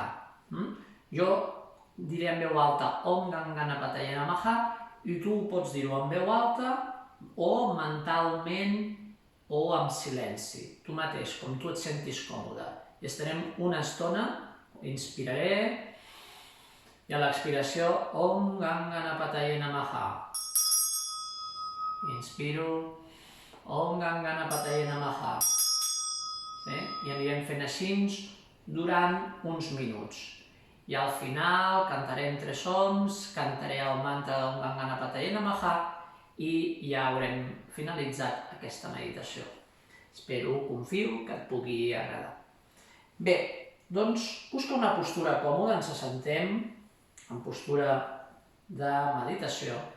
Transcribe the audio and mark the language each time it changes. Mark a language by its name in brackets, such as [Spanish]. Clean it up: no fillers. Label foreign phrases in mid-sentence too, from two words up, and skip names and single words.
[Catalan] Jo diré en veu alta [Sanskrit] ॐ गं गणपतये नमः [Catalan] i tu pots dir-ho en veu alta o mentalment o amb silenci, tu mateix, com tu et sentis còmode. I estarem una estona, inspiraré, i a l'expiració, [Sanskrit] ॐ गं गणपतये नमः. Inspiro, ॐ गं गणपतये नमः. [Catalan] Sí? I anirem fent així durant uns minuts. I al final cantarem 3 oms, cantaré el mantra d' [Sanskrit] ॐ गं गणपतये नमः [Catalan] i ja haurem finalitzat aquesta meditació. Espero, confio, que et pugui agradar. Bé, doncs busca una postura còmoda, ens assentem en postura de meditació.